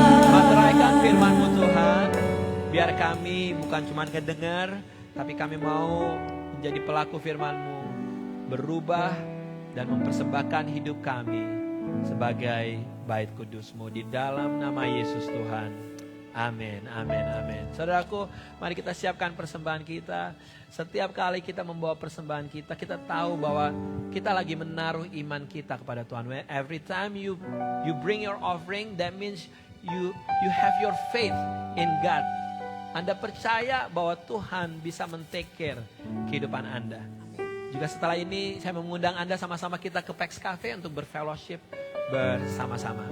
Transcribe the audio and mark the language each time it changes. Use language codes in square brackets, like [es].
[id] Materaikan firman-Mu Tuhan, biar kami bukan cuma kedengar, tapi kami mau menjadi pelaku firman-Mu, berubah dan mempersembahkan hidup kami sebagai bait kudus-Mu di dalam nama Yesus Tuhan. Amin, amin, amin. Saudaraku, mari kita siapkan persembahan kita. Setiap kali kita membawa persembahan kita, kita tahu bahwa kita lagi menaruh iman kita kepada Tuhan. [en] Every time you bring your offering, that means you have your faith in God. [id] Anda percaya bahwa Tuhan bisa men-take care kehidupan Anda. Juga setelah ini saya mengundang Anda sama-sama kita ke Pax Cafe untuk berfellowship bersama-sama.